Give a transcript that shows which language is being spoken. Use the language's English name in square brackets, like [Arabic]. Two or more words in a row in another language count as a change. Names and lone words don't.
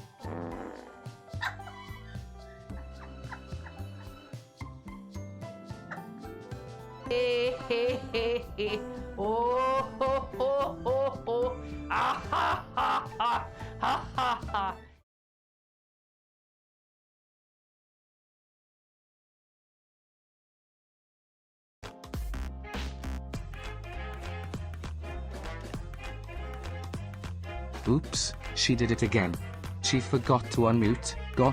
[English] Hey, hey, hey, hey. Oh, ho, ho, ho, ho. Ah, ha, ha, ha. Ha, ha, ha. Oops, she did it again. She forgot to unmute. Got